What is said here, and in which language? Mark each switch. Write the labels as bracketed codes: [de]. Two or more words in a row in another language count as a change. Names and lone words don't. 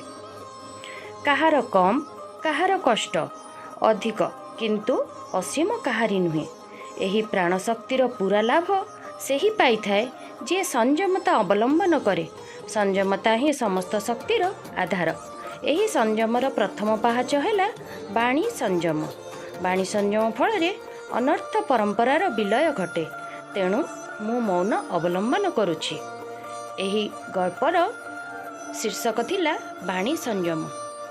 [or] କାହାର କମ କାହାର କଷ୍ଟ ଅଧିକ, କିନ୍ତୁ ଅସୀମ କାହାରି ନୁହେଁ। ଏହି ପ୍ରାଣଶକ୍ତିର ପୂରା ଲାଭ ସେହି ପାଇ ଥାଏ ଯେ ସଂଯମତା ଅବଲମ୍ବନ କରେ। ସଂଯମତା ହିଁ ସମସ୍ତ ଶକ୍ତିର ଆଧାର। ଏହି ସଂଯମର ପ୍ରଥମ ପାହାଚ ହେ ବାଣୀ ସଂଯମ। ବାଣୀ ସଂଯମ ଫଳ ଅନର୍ଥ ପରମ୍ପରାର ବିଲୟ ଘଟେ। ତେଣୁ ମୁଁ ମୌନ ଅବଲମ୍ବନ କରୁଛି। ଏହି ଗଳ୍ପର ଶୀର୍ଷକ ଥିଲା ବାଣୀ ସଂଯମ।